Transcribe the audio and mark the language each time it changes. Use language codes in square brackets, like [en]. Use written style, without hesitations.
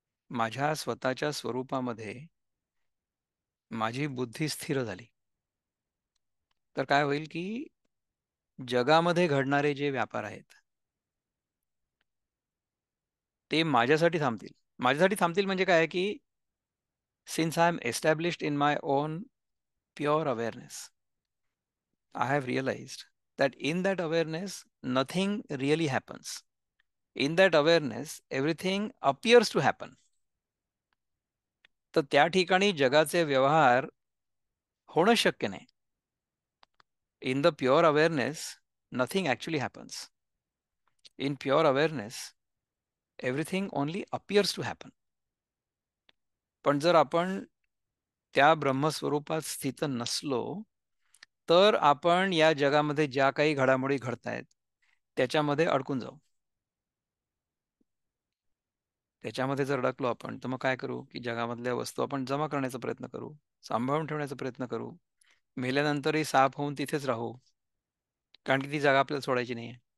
[mr] माझ्या स्वतःच्या स्वरूपामध्ये माझी बुद्धी स्थिर झाली, तर काय होईल की जगामध्ये घडणारे जे व्यापार आहेत ते माझ्यासाठी थांबतील. माझ्यासाठी थांबतील म्हणजे काय की [en] Since I am established in my own pure awareness, I have realized that in that awareness, nothing really happens. In that awareness, everything appears to happen. [mr] तर त्या ठिकाणी जगाचे व्यवहार होणं शक्य नाही. [en] In the pure awareness, nothing actually happens. In pure awareness, everything only appears to happen. [mr] पण जर आपण त्या ब्रह्मस्वरूपात स्थित नसलो तर आपण या जगामध्ये ज्या काही घडामोडी घडतायत त्याच्यामध्ये अडकून जाऊ. त्याच्यामध्ये जर अडकलो आपण तर मग काय करू की जगामधल्या वस्तू आपण जमा करण्याचा प्रयत्न करू, सांभाळून ठेवण्याचा प्रयत्न करू, मेल्यानंतरही साफ होऊन तिथेच राहू, कारण की ती जागा आपल्याला सोडायची नाहीये.